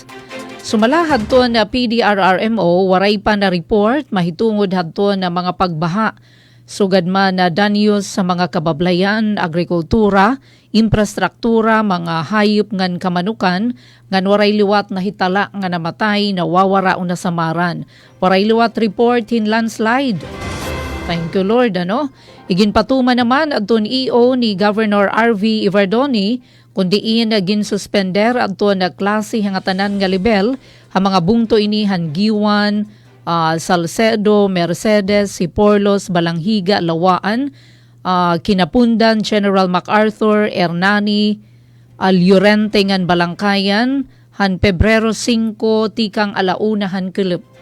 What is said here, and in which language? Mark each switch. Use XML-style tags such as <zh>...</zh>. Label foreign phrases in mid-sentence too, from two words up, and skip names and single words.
<war>Sumala hadton na PDRRMO waray pa na report mahitungod hadton na mga pagbaha. Sugad man na danyos sa mga kabablayan, agrikultura, infrastruktura, mga hayop ngan kamanukan, ngan waray liwat na hitala nga namatay na wawara una samaran. Waray liwat report in landslide.</war> <en>Thank you Lord,</en> <war>Iginpatuma naman adton EO ni Governor RV Iverdoni kundi iyan na ginsuspender adton na klase hangatanan nga level ang mga bungto ini han Giwan, Salcedo, Mercedes, Siporlos, Balanghiga, Lawaan, Kinapundan, General MacArthur, Hernani, Llorente ngan Balangkayan, han Pebrero 5, tikang alauna han kulub.</war>